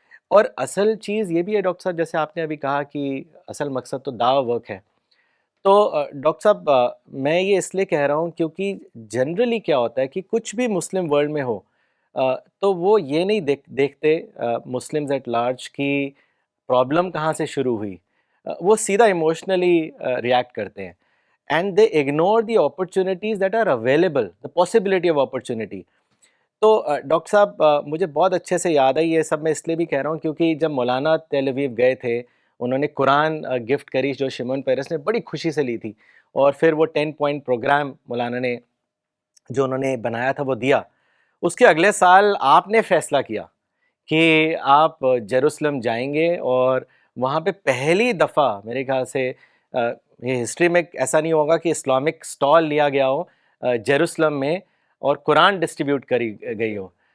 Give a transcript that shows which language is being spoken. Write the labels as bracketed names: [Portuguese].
[Urdu] اور اصل چیز یہ بھی ہے ڈاکٹر صاحب، جیسے آپ نے ابھی کہا کہ اصل مقصد تو دعوی ورک ہے. تو ڈاکٹر صاحب، میں یہ اس لیے کہہ رہا ہوں کیونکہ جنرلی کیا ہوتا ہے کہ کچھ بھی مسلم ورلڈ میں ہو تو وہ یہ نہیں دیکھتے [English] Muslims at large [Urdu] کی پرابلم کہاں سے شروع ہوئی. وہ سیدھا ایموشنلی ریئیکٹ کرتے ہیں، [English] And they ignore the opportunities that are available, the possibility of opportunity. [Urdu] تو ڈاکٹر صاحب، مجھے بہت اچھے سے یاد ہے یہ سب، میں اس لیے بھی کہہ رہا ہوں کیونکہ جب مولانا تیل اویو گئے تھے، انہوں نے قرآن گفٹ کری جو شمعون پیرس نے بڑی خوشی سے لی تھی، اور پھر وہ 10 پوائنٹ پروگرام مولانا نے جو انہوں نے بنایا تھا وہ دیا. اس کے اگلے سال آپ نے فیصلہ کیا کہ آپ جیروسلم جائیں گے، اور وہاں پہ پہلی دفعہ میرے خیال سے یہ ہسٹری میں ایسا نہیں ہوگا کہ اسلامک سٹال لیا گیا ہو جیروسلم میں اور قرآن ڈسٹریبیوٹ کری گئی ہو.